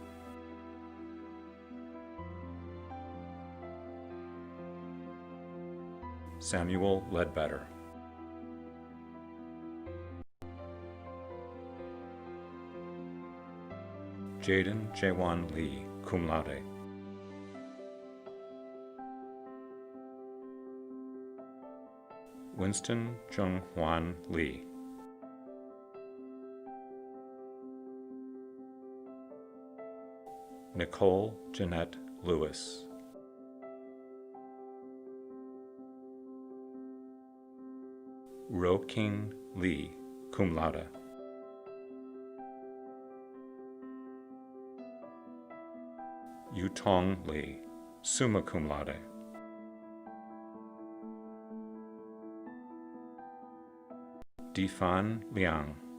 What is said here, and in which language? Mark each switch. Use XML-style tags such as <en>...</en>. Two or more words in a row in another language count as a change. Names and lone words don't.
<en>Samuel Ledbetter. Jaden Jaewon Lee,</en> <la>cum laude.</la> <en>Winston Jung-hwan Lee. Nicole Jeanette Lewis. Ro-King Lee,</en> <la>cum laude.</la> <en>Yutong Lee,</en> <la>summa cum laude.</la> <en>Difan Liang.</en>